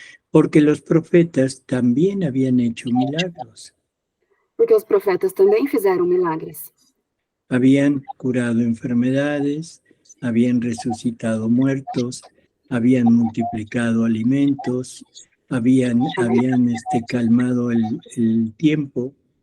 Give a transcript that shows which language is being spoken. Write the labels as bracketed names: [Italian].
[Spanish] porque los profetas también habían hecho milagros, [Portuguese] Porque os profetas também fizeram milagres. [Spanish] habían curado enfermedades, habían resucitado muertos, habían multiplicado alimentos, habían calmado el tiempo,